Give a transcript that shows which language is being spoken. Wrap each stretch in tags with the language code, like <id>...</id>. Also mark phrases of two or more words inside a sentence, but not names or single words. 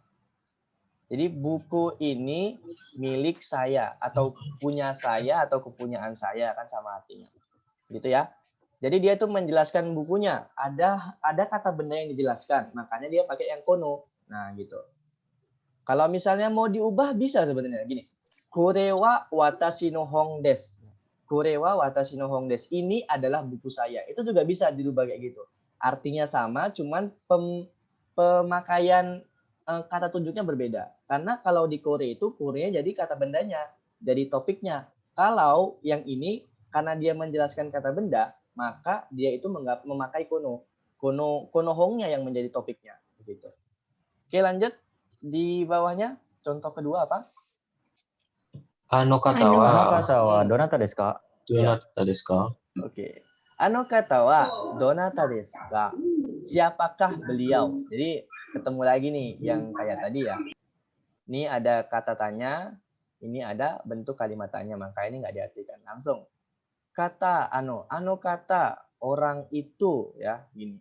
<id>Jadi buku ini milik saya atau punya saya atau kepunyaan saya kan sama artinya. Gitu ya. Jadi dia itu menjelaskan bukunya. Ada kata benda yang dijelaskan, makanya dia pakai yang kono. Nah, gitu. Kalau misalnya mau diubah bisa sebenarnya gini.</id> <ja>これは私の本です. これは私の本です.</ja> <id>Ini adalah buku saya. Itu juga bisa dirubah kayak gitu. Artinya sama, cuman pemakaian kata tunjuknya berbeda. Karena kalau di kore itu, korenya jadi kata bendanya, jadi topiknya. Kalau yang ini, karena dia menjelaskan kata benda, maka dia itu memakai kono.</id> <ja>この本nya</ja> <id>yang menjadi topiknya. Begitu. Oke, lanjut. Di bawahnya, contoh kedua apa?</id> <ja>あの方はあの方はどなたですか? どなたですか? Oke. あの方はどなたですか?</ja> <id>Siapakah beliau? Jadi ketemu lagi nih yang kayak tadi ya. Ini ada kata tanya, ini ada bentuk kalimat tanya, maka ini nggak diartikan langsung. Kata</id> <ja>あの方</ja> <id>orang itu ya, gini.</id>